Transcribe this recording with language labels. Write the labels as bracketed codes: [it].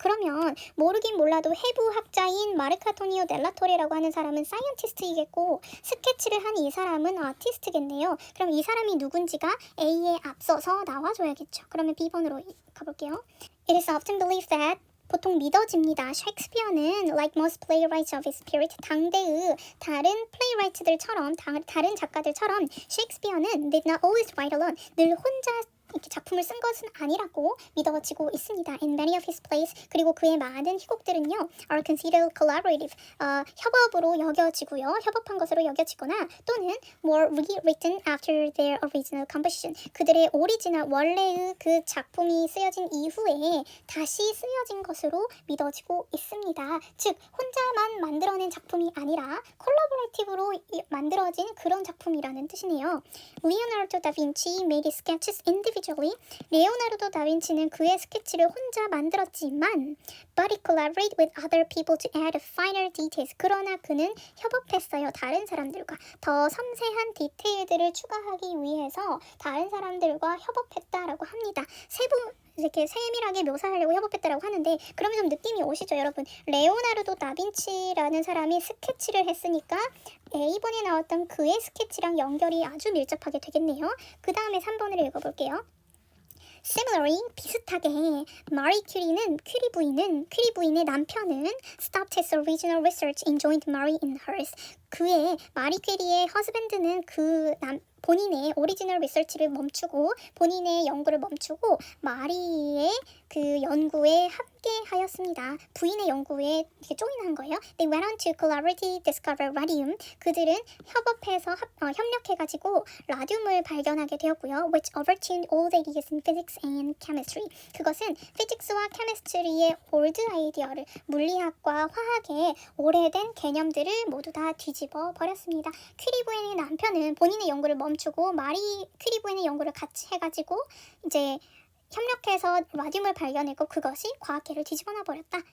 [ko] 그러면 모르긴 몰라도 해부학자인 마르카토니오 델라토레라고 하는 사람은 사이언티스트이겠고 스케치를 한 이 사람은 아티스트겠네요. 그럼 이 사람이 누군지가 A에 앞서서 나와줘야겠죠. 그러면 B번으로 가볼게요. [en] It is often believed that [ko] 보통 믿어집니다. 셰익스피어는 [en] like most playwrights of his period, [ko] 당대의 다른 플레이라이트들처럼 다른 작가들처럼 셰익스피어는 [en] did not always write alone. [ko] 늘 혼자 이렇게 작품을 쓴 것은 아니라고 믿어지고 있습니다. [en] In many of his plays, [ko] 그리고 그의 많은 희곡들은요 [en] are considered collaborative, [ko] 협업으로 여겨지고요. 협업한 것으로 여겨지거나 또는 [en] more rewritten after their original composition. [ko] 그들의 오리지널 원래의 그 작품이 쓰여진 이후에 다시 쓰여진 것으로 믿어지고 있습니다. 즉 혼자만 만들어낸 작품이 아니라 콜라보레이티브로 만들어진 그런 작품이라는 뜻이네요. [en] Leonardo da Vinci made his sketches individually. [ko] 레오나르도 다빈치는 그의 스케치를 혼자 만들었지만 [en] but he collaborated with other people to add finer details. [ko] 그러나 그는 협업했어요. 다른 사람들과 더 섬세한 디테일들을 추가하기 위해서 다른 사람들과 협업했다라고 합니다. 이렇게 세밀하게 묘사하려고 협업했다라고 하는데 그러면 좀 느낌이 오시죠 여러분? 레오나르도 다빈치라는 사람이 스케치를 했으니까 A번에 나왔던 그의 스케치랑 연결이 아주 밀접하게 되겠네요. 그 다음에 3번을 읽어볼게요. [en] Similarly, [ko] 비슷하게 마리 큐리 부인의 남편은 [en] stopped his original research and joined Marie in hers. [ko] 그의 마리 퀴리의 허스밴드는 본인의 오리지널 리서치를 멈추고 본인의 연구를 멈추고 마리의 그 연구에 함께하였습니다. 부인의 연구에 이렇게 조인한 거예요. [en] They went on to collaboratively discover radium. [ko] 그들은 협력해가지고 라듐을 발견하게 되었고요. [en] Which overturned all the ideas in physics and chemistry. [ko] 그것은 피직스와 케미스트리의 올드 아이디어를 물리학과 화학의 오래된 개념들을 모두 다 뒤집어 버렸습니다. 퀴리 부인의 남편은 본인의 연구를 멈추고 마리 퀴리 부인의 연구를 같이 해가지고 이제 협력해서 라듐을 발견했고 그것이 과학계를 뒤집어놔 버렸다.